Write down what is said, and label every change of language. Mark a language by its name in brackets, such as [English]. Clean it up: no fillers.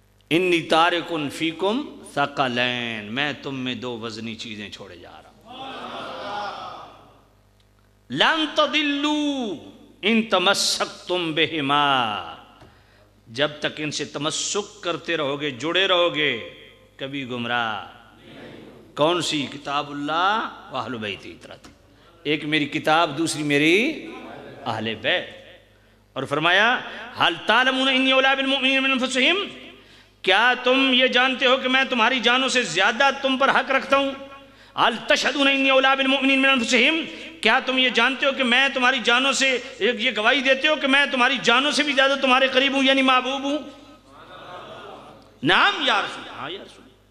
[Arabic] انی تارکن فیکم ثقلین، [Urdu] میں تم میں دو وزنی چیزیں چھوڑے جا رہا ہوں. [Arabic] لن تضلوا ان تمسکتم بہما، [Urdu] جب تک ان سے تمسک کرتے رہو گے، جڑے رہو گے، کبھی گمراہ. کون سی؟ [Arabic] کتاب اللہ و اہل بیتی. [Urdu] ایک میری کتاب، دوسری میری اہل بیت. اور فرمایا [Arabic] حل تعلمون انی اولی بالمؤمنین من انفسہم، [Urdu] کیا تم یہ جانتے ہو کہ میں تمہاری جانوں سے زیادہ تم پر حق رکھتا ہوں؟ [Arabic] حل تشہدون انی اولی بالمؤمنین من انفسہم، [Urdu] کیا تم یہ جانتے ہو کہ میں تمہاری جانوں سے یہ گواہی دیتے ہو کہ میں تمہاری جانوں سے بھی زیادہ تمہارے قریب ہوں، یعنی محبوب ہوں؟ [Arabic] نعم یا رسول اللہ. [Urdu] ہاں یا رسول اللہ.